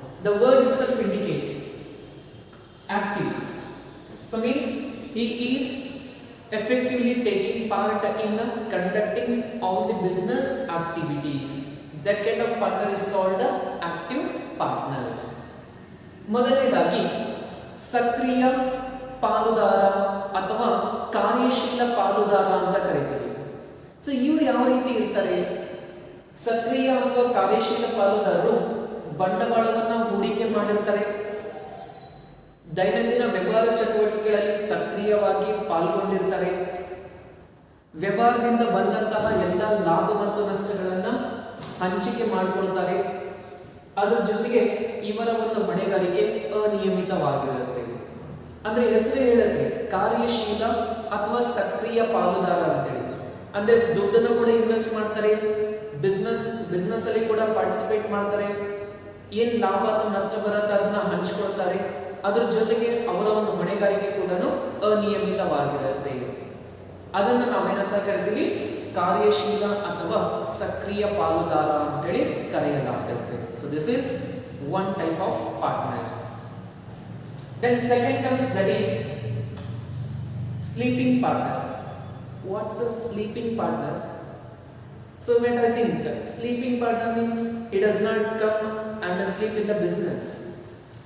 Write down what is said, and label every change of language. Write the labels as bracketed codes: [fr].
[en] The word itself indicates active. So means he is effectively taking part in conducting all the business activities. That kind of partner is called active partner. [kn] ಮೊದಲನೇದಾಗಿ ಸಕ್ರಿಯ ಪಾಲುದಾರ ಅಥವಾ ಕಾರ್ಯಶೀಲ ಪಾಲುದಾರ ಅಂತ ಕರೀತೀವಿ. So ಇವರು ಯಾವ ರೀತಿ ಇರ್ತಾರೆ? ಸಕ್ರಿಯ ಅಥವಾ ಕಾರ್ಯಶೀಲ ಪಾಲುದಾರರು ಬಂಡವಾಳವನ್ನು ಹೂಡಿಕೆ ಮಾಡಿರ್ತಾರೆ, ದೈನಂದಿನ ವ್ಯವಹಾರ ಚಟುವಟಿಕೆಗಳಲ್ಲಿ ಸಕ್ರಿಯವಾಗಿ ಪಾಲ್ಗೊಂಡಿರ್ತಾರೆ, ವ್ಯವಹಾರದಿಂದ ಬಂದಂತಹ ಎಲ್ಲ ಲಾಭ ಮತ್ತು ನಷ್ಟಗಳನ್ನು ಹಂಚಿಕೆ ಮಾಡಿಕೊಳ್ತಾರೆ. ಅದರ ಜೊತೆಗೆ ಇವರ ಒಂದು ಹೊಣೆಗಾರಿಕೆ ಅನಿಯಮಿತವಾಗಿರುತ್ತೆ. ಅಂದ್ರೆ ಹೆಸರು ಹೇಳುತ್ತೆ ಕಾರ್ಯಶೀಲ ಅಥವಾ ಸಕ್ರಿಯ ಪಾಲುದಾರ ಅಂತೇಳಿ. ಅಂದ್ರೆ ದುಡ್ಡನ್ನು ಕೂಡ ಇನ್ವೆಸ್ಟ್ ಮಾಡ್ತಾರೆ, ಬಿಸ್ನೆಸ್ ಅಲ್ಲಿ ಕೂಡ ಪಾರ್ಟಿಸಿಪೇಟ್ ಮಾಡ್ತಾರೆ, ಏನ್ ಲಾಭ ಅಥವಾ ನಷ್ಟ ಬರುತ್ತೆ ಅದನ್ನ ಹಂಚಿಕೊಳ್ತಾರೆ. ಅದ್ರ ಜೊತೆಗೆ ಅವರ ಒಂದು ಹೊಣೆಗಾರಿಕೆ ಕೂಡ ಅನಿಯಮಿತವಾಗಿರುತ್ತೆ. ಅದನ್ನ ನಾವೇನಂತ ಕರಿತೀವಿ? ಕಾರ್ಯಶೀಲ ಅಥವಾ ಸಕ್ರಿಯ ಪಾಲುದಾರ ಅಂತೇಳಿ ಕರೆಯಲಾಗುತ್ತೆ. [en] So this is one type of partner. Then second comes that is sleeping partner. What's a sleeping partner? So when I think sleeping partner means he does not come and sleep in the business.